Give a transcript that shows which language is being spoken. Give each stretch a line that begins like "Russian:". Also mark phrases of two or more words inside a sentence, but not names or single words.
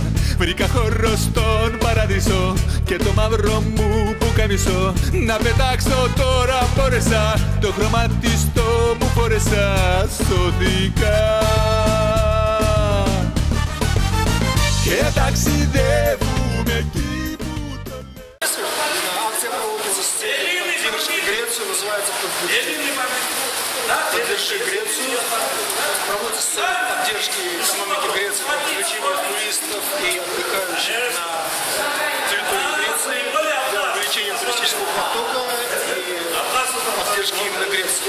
Greek: Βρήκα χώρο στον παράδεισο και το μαύρο μου που καμισό. Να πετάξω τώρα μπόρεσα, το χρωματιστό που φόρεσα, σώθηκα. Και ταξιδεύουμε εκεί που το λέω.
Russian: Акция проводится с целью поддержки Грецию, называется «Поддержи Грецию». Проводится с целью поддержки экономики Греции, привлечения туристов и отдыхающих на территории Греции, для увеличения туристического потока и поддержки именно Греции.